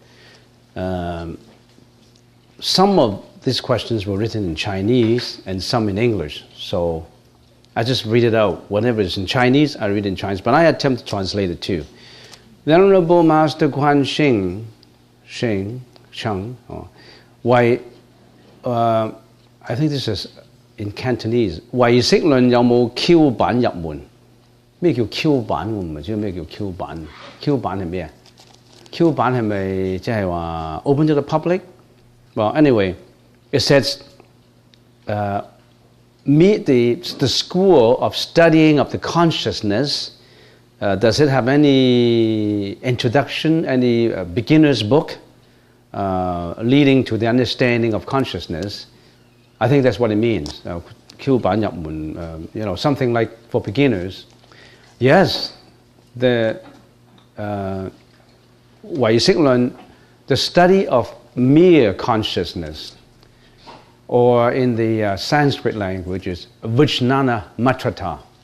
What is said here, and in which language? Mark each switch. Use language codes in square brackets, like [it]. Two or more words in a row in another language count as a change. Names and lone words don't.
[en] Some of these questions were written in Chinese and some in English, so I just read it out. Whatever is in Chinese, I read in Chinese, but I attempt to translate it too. The Honorable Master Guan Xing Cheng, I think this is in Cantonese. [yue] 唯識論有冇 Q 版入門？咩叫 Q 版？我唔係知道咩叫 Q 版。Q 版係咩啊 ？Q 版係咪即係話 [en] open to the public? Well, anyway, it says, meet the school of studying of the consciousness. Does it have any introduction, any beginner's book leading to the understanding of consciousness? I think that's what it means. [yue] 橋板入門, [en] something like for beginners. Yes, the 唯識論, the study of mere consciousness, or in the Sanskrit language is Vijnana Matrata.